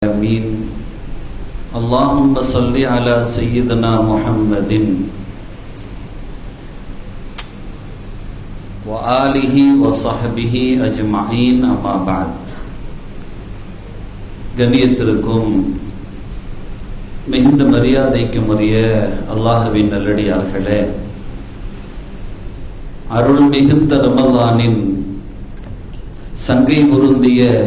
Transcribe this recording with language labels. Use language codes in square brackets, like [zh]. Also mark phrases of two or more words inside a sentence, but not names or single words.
[ar] العالمين اللهم صل على سيدنا محمد وآله وصحبه أجمعين أما بعد. [ta] கண்ணியத்திற்கும் மிகுந்த மரியாதைக்கும் உரிய அல்லாஹ்வின் நல்லடியார்களே, அருள் மிகுந்த ரமலானின் சங்கை பொருந்திய